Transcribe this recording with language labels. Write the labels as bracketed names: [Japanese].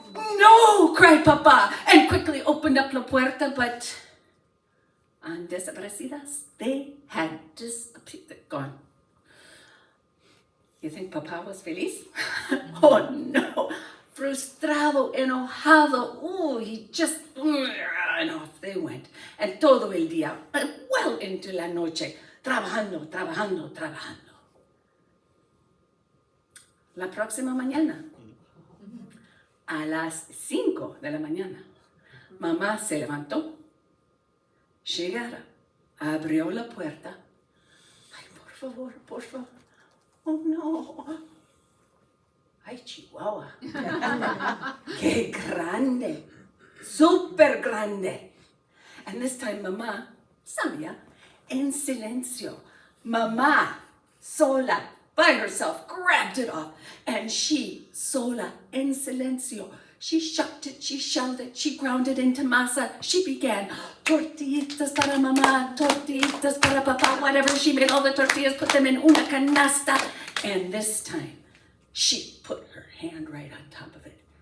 [English] No, cried Papa, and quickly opened up [Spanish] la puerta, [English] but desaparecidas, they had disappeared, gone. You think Papa was feliz? Oh no, [Spanish] frustrado, enojado, [English] he just, and off they went. And [Spanish] todo el día, [English] well into [Spanish] la noche, trabajando, trabajando, trabajando. La próxima mañana, a las 5 de la mañana, mamá se levantó, llegara, abrió la puerta. Ay, por favor, por favor. Oh no. Ay, Chihuahua. Qué grande. Super grande. [English] And this time, Mama [Spanish] sabía en silencio. [English] Mama sola by herself grabbed it off. And she [Spanish] sola en silencio. [English] She shucked it, she shelled it, she ground it into masa. She began, [Spanish] tortillitas para mamá, tortillitas para papá, whatever. [English] She made all the tortillas, put them in [Spanish] una canasta. [English] And this time, she put her hand right on top of it.